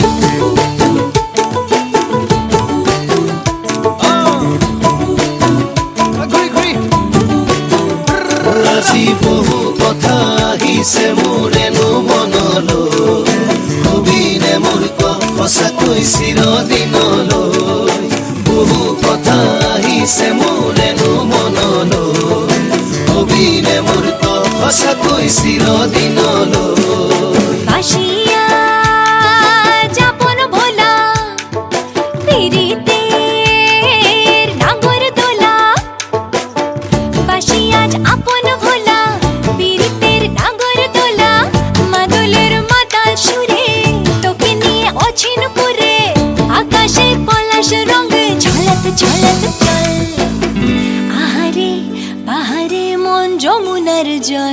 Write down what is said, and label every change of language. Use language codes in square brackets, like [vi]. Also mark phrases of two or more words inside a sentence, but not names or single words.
[as] আজি বহু কথা আহিছে মোৰেনো মনলৈ কবিনে মোৰ সঁচাকৈ চিৰদিনলৈ বহু কথা আহিছে মোৰেনো মনলৈ কবিনে মোৰ সঁচাকৈ চিৰদিনলৈ [bn] বাসিয়া যাপন ভোলা পিরিতের নাগর দোলা বাসিয়া আপন ভোলা পিরিতের নাগর দোলা মাদলের মাতাল সুরে তোকে নিয়ে অচিনপুরে আকাশে পলাশ রঙ ঝলক ঝলক চল আহারে বাহারে মন যমুনার জল